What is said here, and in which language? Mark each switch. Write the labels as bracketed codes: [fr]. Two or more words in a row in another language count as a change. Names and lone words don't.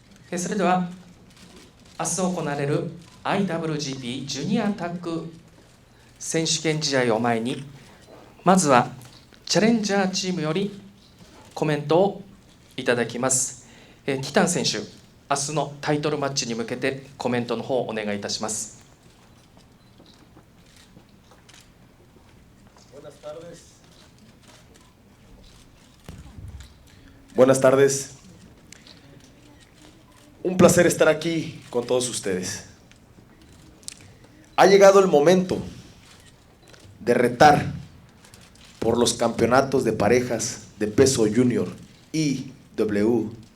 [ja] それでは明日行われる IWGP ジュニアタッグ選手権試合を前に、まずはチャレンジャーチームよりコメントをいただきます。ティタン選手、明日のタイトルマッチに向けてコメントの方をお願いいたします。 [es] Buenas tardes. Un placer estar aquí con todos ustedes. Ha llegado el momento de retar por los campeonatos de parejas de peso junior IWGP.